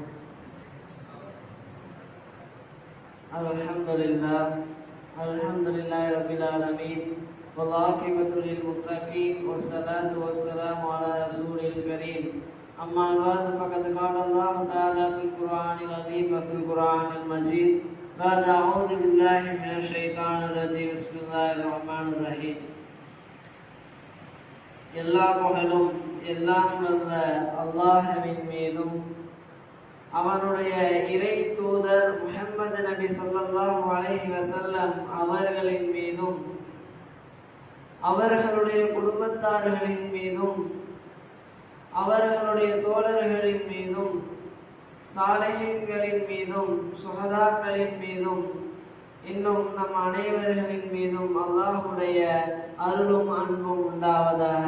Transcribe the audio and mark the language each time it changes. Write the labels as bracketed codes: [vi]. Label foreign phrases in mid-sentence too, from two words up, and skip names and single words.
[ar] الحمد لله رب العالمين والعاقبة للمتقين والصلاة والسلام على رسول الكريم. أما بعد فقد قال الله تعالى في القرآن العظيم وفي القرآن المجيد بعد أعوذ بالله من الشيطان الرجيم بسم الله الرحمن الرحيم. [ta] எல்லா புகழும் எல்லாம் வல்ல அல்லாஹ்வின் மீதும் அவனுடைய இறை தூதர் முஹம்மது நபி [ar] صلى الله عليه وسلم [ta] அவர்களின் மீதும் அவர்களுடைய குடும்பத்தார்களின் மீதும் அவர்களுடைய தோழர்களின் மீதும் சாலிஹீன்களின் மீதும் சுஹதாக்களின் மீதும் இன்னும் நம் அனைவர்களின் மீதும் அல்லாஹ்வுடைய அருளும் அன்பும் உண்டாவதாக.